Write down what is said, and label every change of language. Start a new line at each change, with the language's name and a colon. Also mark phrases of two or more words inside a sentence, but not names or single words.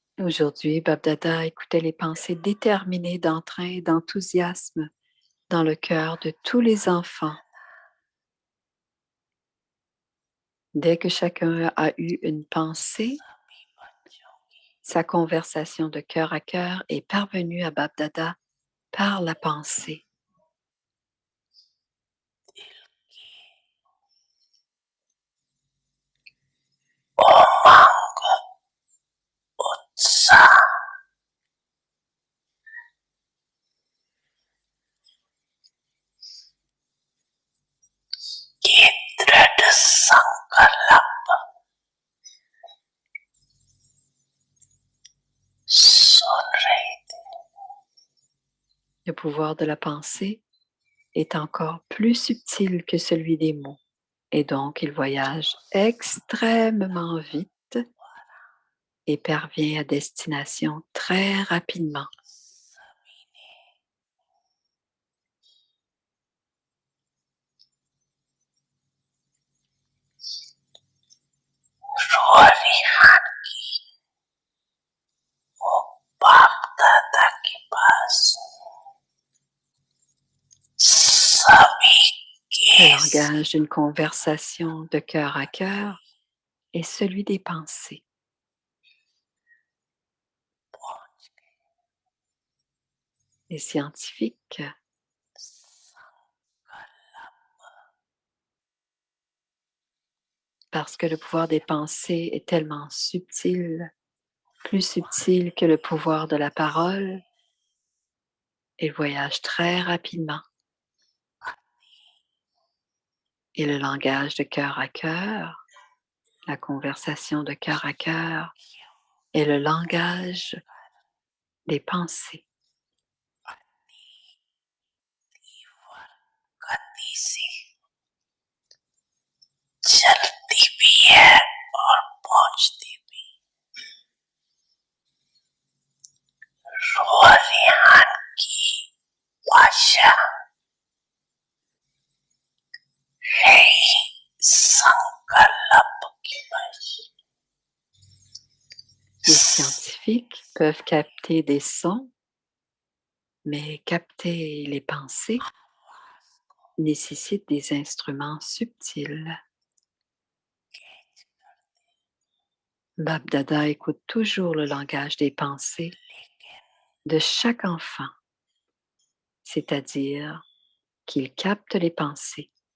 French: Aujourd'hui, Babdada écoutait les pensées déterminées d'entrain et d'enthousiasme dans le cœur de tous les enfants. Dès que chacun a eu une pensée, sa conversation de cœur à cœur est parvenue à Babdada par la pensée.
Hindi: उमंग उत्साह की दृढ़ संकल्प सुन रही थी।
French: Le pouvoir de la pensée est encore plus subtil que celui des mots et donc il voyage extrêmement vite et parvient à destination très rapidement.
Hindi: रोरिहान की वो बाप दादा के पास सभी
French: Le
Hindi: के
French: langage d'une conversation de cœur à cœur est celui des pensées. Les scientifiques parce que le pouvoir des pensées est tellement subtil, plus subtil que le pouvoir de la parole, il voyage très rapidement. Et le langage de cœur à cœur, la conversation de cœur à cœur, est le langage des pensées.
Hindi: गति से चलती भी है और पहुंचती भी। रोरिहान की भाषा है संकल्प की भाषा।
French: Les scientifiques peuvent capter des sons, mais capter les pensées nécessite des instruments subtils. Babdada écoute toujours le langage des pensées de chaque enfant, c'est-à-dire qu'il capte les pensées.